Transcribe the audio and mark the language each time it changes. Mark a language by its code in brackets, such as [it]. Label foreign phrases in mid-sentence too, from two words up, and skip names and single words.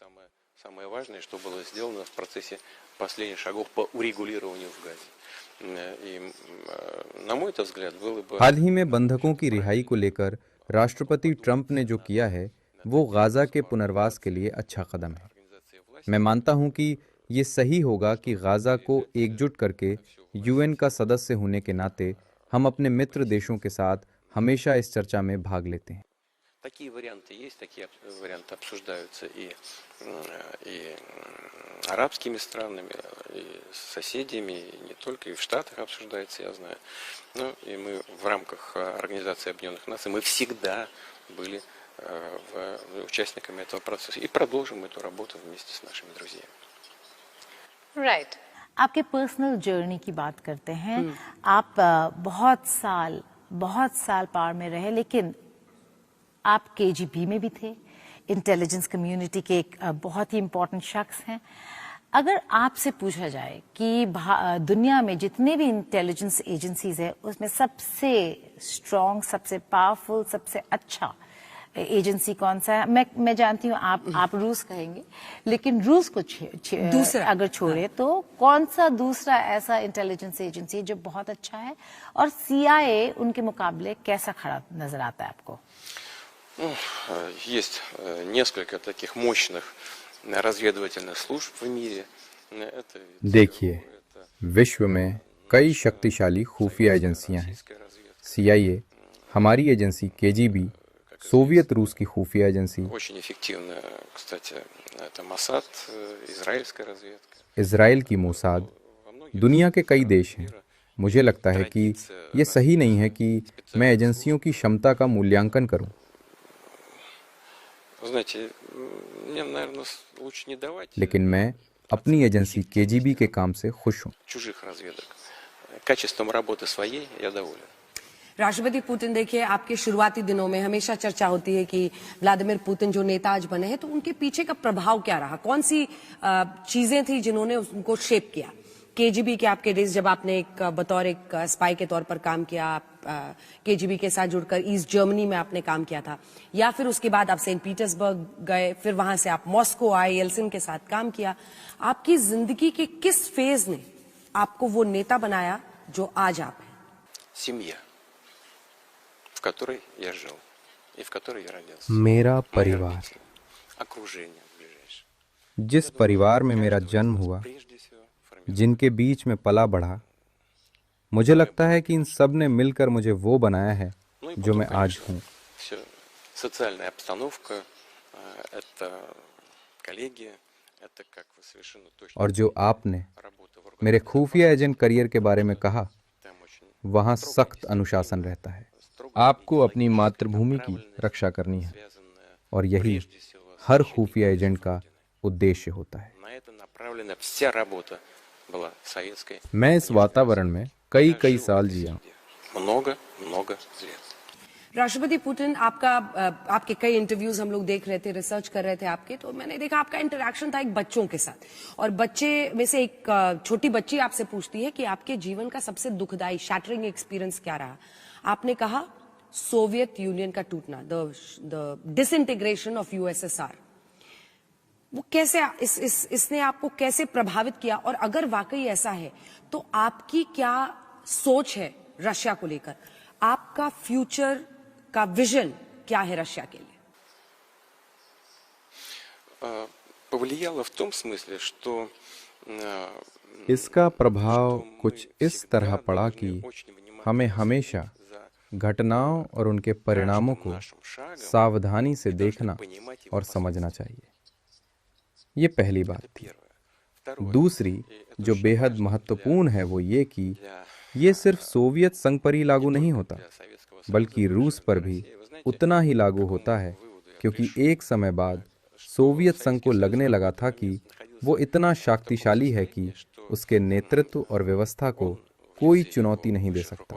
[hi] हाल ही में बंधकों की रिहाई को लेकर राष्ट्रपति ट्रंप ने जो किया है वो गाजा के पुनर्वास के लिए अच्छा कदम है। मैं मानता हूं कि ये सही होगा कि गाजा को एकजुट करके यूएन का सदस्य होने के नाते हम अपने मित्र देशों के साथ हमेशा इस चर्चा में भाग लेते हैं। [ru] Такие варианты есть, такие варианты обсуждаются и арабскими странами, и с соседями, и не только, и в Штатах обсуждается, я знаю. Ну, и мы в рамках Организации Объединенных Наций, мы всегда были участниками этого процесса и продолжим эту работу вместе с нашими друзьями. [en] Right. [hi] आपके [en] personal journey [hi] की बात करते हैं। आप बहुत साल पार में रहे, लेकिन आप केजीबी में भी थे, [en] intelligence community [hi] के एक बहुत ही इम्पोर्टेंट शख्स हैं। अगर आपसे पूछा जाए कि दुनिया में जितने भी [en] intelligence agencies [hi] है उसमें सबसे स्ट्रॉन्ग, सबसे पावरफुल, सबसे अच्छा एजेंसी कौन सा है? मैं जानती हूँ आप रूस कहेंगे, लेकिन रूस को दूसरा अगर छोड़े तो कौन सा दूसरा ऐसा [en] intelligence agency [hi] है जो बहुत अच्छा है, और CIA उनके मुकाबले कैसा खड़ा नजर आता है आपको? [ru] Есть несколько таких мощных разведывательных служб в мире. Это [hi] देखिए, विश्व में कई शक्तिशाली खुफिया एजेंसियां हैं। CIA, हमारी एजेंसी KGB, सोवियत रूस की खुफिया एजेंसी, [ru] очень эффективная, кстати, это Моссад, израильская разведка. [hi] इजराइल की मोसाद, दुनिया के कई देश हैं। मुझे लगता है कि ये सही नहीं है कि मैं एजेंसियों की क्षमता का मूल्यांकन करूं। [ru] Знаете, мне, наверное, лучше не давать [hi] लेकिन मैं अपनी एजेंसी KGB के काम से खुश हूं। [ru] чужих разведок. Качеством работы своей я доволен. [hi] राष्ट्रपति पुतिन, देखिए, आपके शुरुआती दिनों में हमेशा चर्चा होती है कि व्लादिमीर पुतिन जो नेता आज बने हैं, तो उनके पीछे का प्रभाव क्या रहा? कौन सी चीजें थी जिन्होंने उनको शेप किया? KGB के आपके डेज, जब आपने बतौर एक स्पाई के तौर पर काम किया, KGB के साथ जुड़कर ईस्ट जर्मनी में आपने काम किया था, या फिर उसके बाद आप सेंट पीटर्सबर्ग गए, फिर वहां से आप मॉस्को आए, येल्सिन के साथ काम किया। आपकी जिंदगी के किस फेज ने आपको वो नेता बनाया जो आज आप हैं? [ru] Семья, в которой я жил и в которой я родился. [hi] मेरा [ru] Мои [hi] परिवार, [ru] родители, окружение ближайшее. [hi] जिस परिवार में मेरा जन्म हुआ, [ru] Прежде всего, формирование. [hi] जिनके बीच में पला बढ़ा, मुझे लगता है कि इन सब ने मिलकर मुझे वो बनाया है [ru] Ну и [hi] जो [ru] потом, [hi] मैं आज [ru] конечно, [hi] हूँ। [ru] все. Социальная обстановка, это коллеги, это, как вы совершенно точно [hi] और जो आपने [ru] работа в [hi] मेरे [ru] органах [hi] खुफिया [en] agent career [hi] के बारे में कहा, [ru] там очень [hi] वहाँ सख्त अनुशासन रहता है। आपको अपनी मातृभूमि की रक्षा करनी है, [ru] связанная [hi] और यही [ru] прежде всего с [hi] हर [ru] защитой [hi] खुफिया एजेंट का उद्देश्य होता है। [ru] На это направлена вся работа была советской. [hi] मैं इस वातावरण में कई साल जिया। [ru] Много лет. [hi] राष्ट्रपति पुतिन, आपके कई इंटरव्यूज हम लोग देख रहे थे, रिसर्च कर रहे थे आपके, तो मैंने देखा आपका इंटरेक्शन था एक बच्चों के साथ, और बच्चे में से एक छोटी बच्ची आपसे पूछती है कि आपके जीवन का सबसे दुखदाई, [en] shattering experience [hi] क्या रहा? आपने कहा सोवियत यूनियन का टूटना, [en] the disintegration of USSR. [hi] वो कैसे इसने आपको कैसे प्रभावित किया, और अगर वाकई ऐसा है तो आपकी क्या सोच है रशिया को लेकर? आपका फ्यूचर का विजन क्या है रशिया के लिए? [ru] Повлияло в том смысле, что [hi] इसका प्रभाव कुछ इस तरह पड़ा कि हमें हमेशा घटनाओं और उनके परिणामों को सावधानी से देखना और समझना चाहिए। ये पहली बात थी। दूसरी, जो बेहद महत्वपूर्ण है, वो ये कि ये सिर्फ सोवियत संघ पर ही लागू नहीं होता, बल्कि रूस पर भी उतना ही लागू होता है, क्योंकि एक समय बाद सोवियत संघ को लगने लगा था कि वो इतना शक्तिशाली है कि उसके नेतृत्व और व्यवस्था को कोई चुनौती नहीं दे सकता।